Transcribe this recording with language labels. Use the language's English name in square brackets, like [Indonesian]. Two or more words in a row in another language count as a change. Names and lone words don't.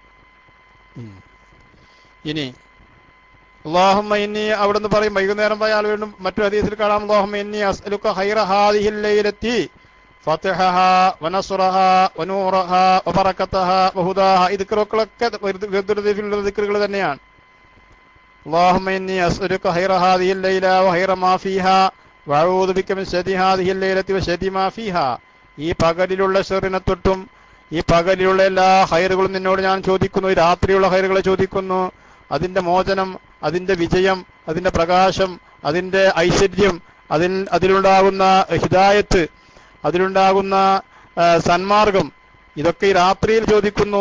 [Arabic] ഇനി اللهم إني [Malayalam] അവിടുന്ന് പറയും, വൈകുന്നേരം പോയാൽ വീണ്ടും മറ്റൊരു ഹദീസിൽ കാണാം, [Arabic] اللهم إني أسألك خير هذه الليلة فتحها ونصرها ونورها وبركتها وهداها. [Malayalam] ഈ ദിക്റുകളൊക്കെ ദിക്റുകൾ തന്നെയാണ്. [Arabic] اللهم إني أسألك خير هذه الليلة وخير ما فيها وأعوذ بك من شر هذه الليلة وشر ما فيها. [Malayalam] ഈ പകലിലുള്ള ഷർറിനെ തൊട്ടും ഈ പകലിലുള്ള എല്ലാ ഖൈറുകളും നിന്നോട് ഞാൻ ചോദിക്കുന്നു. ഈ രാത്രിയുള്ള ഖൈറുകളെ ചോദിക്കുന്നു. അതിന്റെ മോചനം, അതിന്റെ വിജയം, അതിന്റെ പ്രകാശം, അതിന്റെ ഐശ്വര്യം, അതിലുണ്ടാകുന്ന ഹിദായത്ത്, അതിലുണ്ടാകുന്ന സന്മാർഗം, ഇതൊക്കെ ഈ രാത്രിയിൽ ചോദിക്കുന്നു.